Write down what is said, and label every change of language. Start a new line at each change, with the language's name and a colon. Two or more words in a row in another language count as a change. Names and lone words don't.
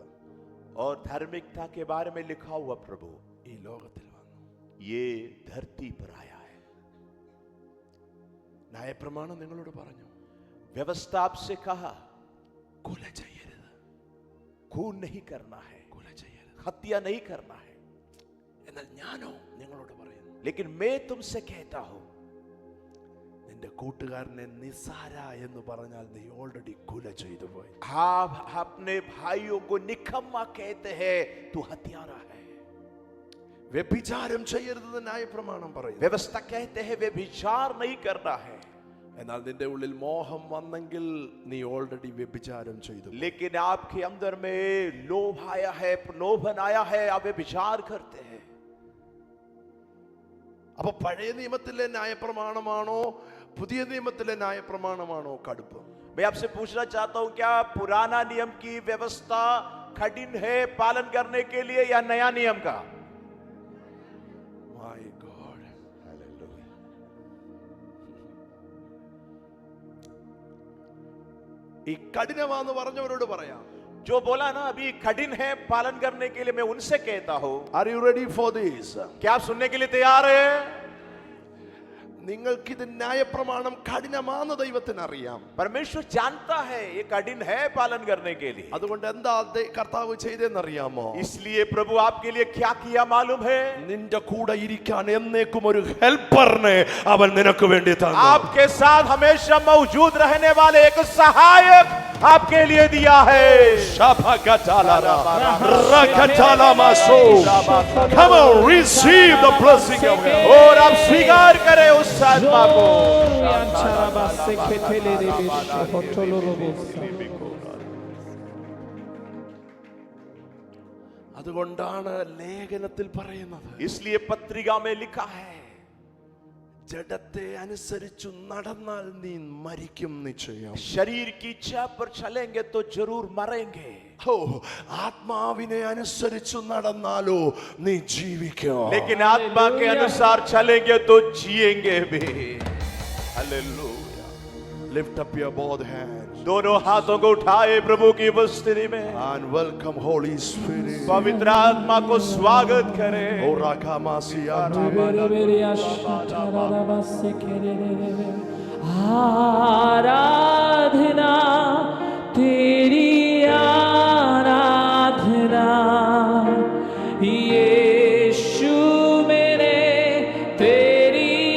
Hindi: और धार्मिकता के बारे में लिखा हुआ प्रभु
Malayalam: ഈ ലോകത്തിൽ വന്നു.
Hindi: ये धरती पर आया है।
Malayalam: ന്യായപ്രമാണം നിങ്ങളോട് പറഞ്ഞു,
Hindi: व्यवस्था आपसे कहा
Malayalam: കൊല ചെയ്യരുത്,
Hindi: खून नहीं करना है,
Malayalam: കൊല ചെയ്യരുത്.
Hindi: हत्या नहीं करना है।
Malayalam: എന്നാൽ ഞാനോ നിങ്ങളോട് പറയുന്നു,
Hindi: लेकिन मैं तुमसे कहता हूं,
Malayalam: നിന്റെ കൂട്ടുകാരനെ നിസാര എന്ന് പറഞ്ഞാൽ നീ ഓൾറെഡി കൊല ചെയ്തു പോയി.
Hindi: आप अपने भाइयों को निकम्मा कहते हैं, तू हत्यारा है।
Malayalam: വ്യഭിചാരം ചെയ്യരുതെന്ന് ന്യായപ്രമാണം പറയുന്നു.
Hindi: व्यवस्था कहते हैं व्यभिचार नहीं करना है,
Malayalam: എന്നാൽ നിന്റെ ഉള്ളിൽ മോഹം വന്നെങ്കിൽ നീ ഓൾറെഡി വ്യഭിചാരം ചെയ്തു.
Hindi: लेकिन आपके अंदर में लोभ आया है, प्रलोभन आया है, आप व्यभिचार करते हैं।
Malayalam: അപ്പൊ പഴയ നിയമത്തിലെ ന്യായപ്രമാണമാണോ പുതിയ നിയമത്തിലെ ന്യായപ്രമാണമാണോ കടുപ്പം?
Hindi: मैं आपसे पूछना चाहता हूं, क्या पुराना नियम की व्यवस्था कठिन है पालन करने के लिए या नया नियम का?
English: My God.
Malayalam: ഈ കഠിനമാണെന്ന് പറഞ്ഞവരോട് പറയാം,
Hindi: जो बोला ना अभी कठिन है पालन करने के लिए, मैं उनसे कहता हूं,
English: Are you ready for this?
Hindi: क्या आप सुनने के लिए तैयार है?
Malayalam: നിങ്ങൾക്ക് ഇത് ന്യായപ്രമാണം കഠിനമാണെന്ന് ദൈവത്തിന് അറിയാം.
Hindi: परमेश्वर जानता है ये कठिन है पालन करने के लिए।
Malayalam: അതുകൊണ്ട് എന്താ കർത്താവ് ചെയ്തെന്നറിയാമോ?
Hindi: इसलिए प्रभु आपके लिए क्या किया मालूम है?
Malayalam: നിന്റെ കൂടെ ഇരിക്കാൻ എന്നേക്കും ഒരു ഹെൽപ്പറിനെ അവൻ നിനക്ക് വേണ്ടി തന്നു.
Hindi: आपके साथ हमेशा मौजूद रहने वाले एक सहायक आपके लिए दिया है।
English: Come on, receive the blessing of God.
Hindi: और आप स्वीकार करें उस आत्मा को।
Malayalam: അതുകൊണ്ടാണ് ലേഖനത്തിൽ പറയുന്നത്,
Hindi: इसलिए पत्रिका में लिखा है,
Malayalam: ജഡത്തെ അനുസരിച്ചു നടന്നാൽ നീ മരിക്കും നിശ്ചയം.
Hindi: शरीर की इच्छा पर चलेंगे तो जरूर मरेंगे।
Malayalam: ഓ, ആത്മാവിനെ അനുസരിച്ചു നടന്നാലോ നീ ജീവിക്കും.
Hindi: लेकिन आत्मा के अनुसार चलेंगे तो जिएंगे भी। हालेलुया।
English: Lift up your both hands
Hindi: दोनों हाथों को उठाए प्रभु की उपस्थिति में,
English: and welcome Holy Spirit.
Hindi: पवित्र आत्मा को स्वागत करें। O Rakamasiya. आराधना तेरी आराधना यीशु मेरे, तेरी